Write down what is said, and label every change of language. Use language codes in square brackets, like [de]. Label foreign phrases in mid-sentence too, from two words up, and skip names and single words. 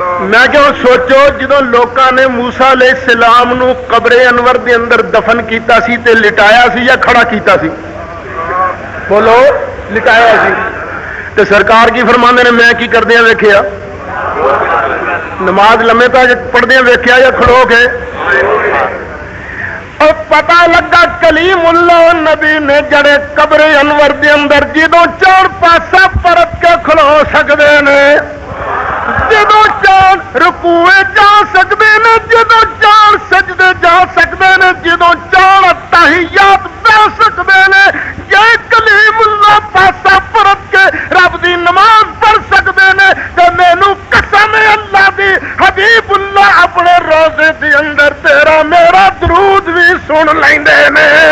[pa] میں کہ سوچو جدوں لوکاں نے موسیٰ [ar] علیہ السلام [pa] نو قبر انور دے اندر دفن کیتا سی تے لٹایا سی یا کھڑا کیتا سی؟ بولو لٹایا سی تے سرکار کی فرماندے نے میں کی کردیاں ویکھیا؟ نماز لمے پہ پڑھدیاں ویکھیا یا کھڑو کے؟ اور پتہ لگا کلیم اللہ نبی نے جڑے قبر انور دے اندر جدوں چار پاسا پرت کے کھلو سکدے نے، جدوں چار رکوع [ur] جا سکتے ہیں، [pa] جدوں چار سجدے [ur] جا سکتے ہیں، [pa] جدوں چار تحیات [ur] بہ سکتے ہیں، [pa] یہ کلیم اللہ پاسا پرت کے رب دی نماز [ur] پڑھ سکتے ہیں [pa] تو مینو قسم اللہ دی حبیب اللہ اپنے روزے دے اندر تیرا میرا درود بھی سن لیندے نے۔